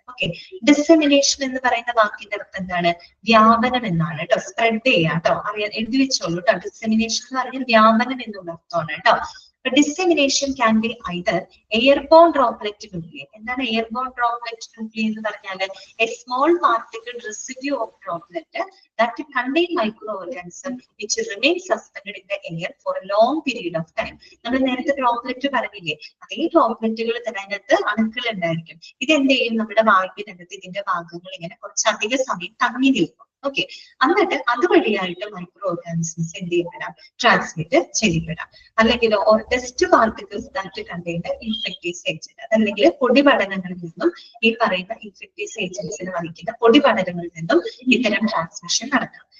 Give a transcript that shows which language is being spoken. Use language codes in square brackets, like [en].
[ml] Okay, dissemination എന്ന് പറയുന്ന വാക്കിന്റെ അർത്ഥം എന്താണ്? വ്യാപനം എന്നാണ് കേട്ടോ. സ്പ്രെഡ് ചെയ്യാം കേട്ടോ. എഴുതി വെച്ചോളൂ കേട്ടോ. ഡിസെമിനേഷൻ എന്ന് പറഞ്ഞാൽ വ്യാപനം എന്നുള്ള അർത്ഥമാണ് കേട്ടോ. [en] Dissemination can be either airborne droplet nuclei. [ml] എന്താണ് airborne droplet nuclei എന്ന് പറഞ്ഞാൽ? [en] A small particle residue of droplet that contain microorganism which remain suspended in the air for a long period of time. [ml] നമ്മൾ നേരത്തെ droplet പറഞ്ഞില്ലേ, അതേ ഡ്രോപ്ലെറ്റുകൾ തന്നെ അതിനകത്ത് അണുക്കൾ ഉണ്ടായിരിക്കും. ഇത് എന്ത് ചെയ്യും? നമ്മുടെ വായുവിനകത്ത് ഇതിന്റെ ഭാഗങ്ങൾ ഇങ്ങനെ കുറച്ചധിക സമയം തങ്ങി നിൽക്കും. ഓക്കെ, എന്നിട്ട് അതുവഴിയായിട്ട് മൈക്രോ ഓർഗാനിസംസ് എന്ത് ചെയ്യപ്പെടാം? ട്രാൻസ്മിറ്റ് ചെയ്യപ്പെടാം. അല്ലെങ്കിൽ [en] or dust particles that contain infectious agent, [ml] അതല്ലെങ്കിൽ പൊടിപടലങ്ങളിൽ നിന്നും ഈ പറയുന്ന ഇൻഫെക്റ്റീസ് ഏജന്റ്സിന് വഹിക്കുന്ന പൊടിപടലങ്ങളിൽ നിന്നും ഇത്തരം ട്രാൻസ്മിഷൻ നടക്കാം.